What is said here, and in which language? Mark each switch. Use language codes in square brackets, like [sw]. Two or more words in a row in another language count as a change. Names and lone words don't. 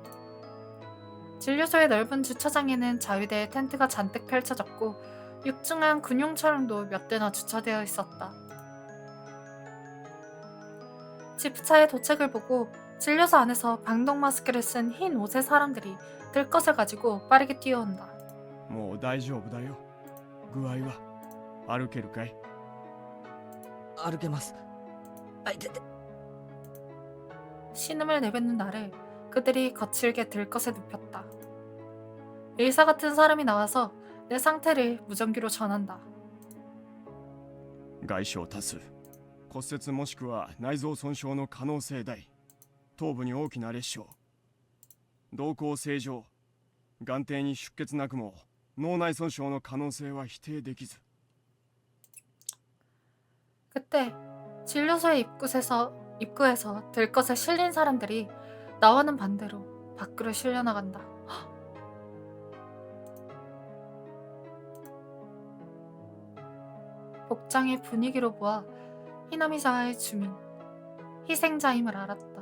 [ko] 진료소의 넓은 주차장에는 자위대의 텐트가 잔뜩 펼쳐졌고 육중한 군용 차량도 몇 대나 주차되어 있었다. 지프차의 도착을 보고 진료소 안에서 방독 마스크를 쓴 흰 옷의 사람들이 들것을 가지고 빠르게 뛰어온다. [ja] もう大丈夫だよ。具合は歩けるかい？歩けます。あいてて。 [ko] 신음을 내뱉는 나를 그들이 거칠게 들것에 눕혔다. 의사 같은 사람이 나와서 내 상태를 무전기로 전한다. [ja] 外傷多数、骨折もしくは内臓損傷の可能性大。頭部に大きな裂傷。瞳孔正常。眼底に出血なくも脳内損傷の可能性は否定できず。 [ko] 그때 진료소의 입구에서 들것에 실린 사람들이 나와는 반대로 밖으로 실려나간다. 복장의 분위기로 보아 히나미자와의 주민, 희생자임을 알았다.